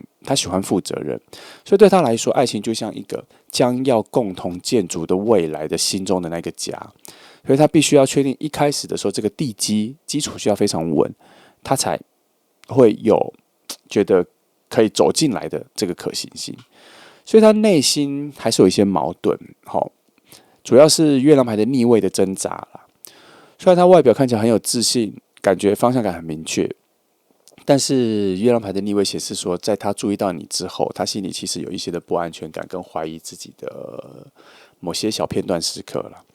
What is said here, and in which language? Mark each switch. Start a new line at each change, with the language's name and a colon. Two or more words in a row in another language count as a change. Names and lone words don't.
Chinese: 他喜歡負責任，所以對他來說，愛情就像一個將要共同建築的未來的心中的那個家。所以他必須要確定一開始的時候，這個地基礎需要非常穩，他才會有覺得可以走進來的這個可行性。所以他內心還是有一些矛盾，主要是月亮牌的逆位的掙扎啦。雖然他外表看起來很有自信，感覺方向感很明確，但是月亮牌的逆位顯示說，在他注意到你之後，他心裡其實有一些的不安全感跟懷疑自己的某些小片段時刻啦。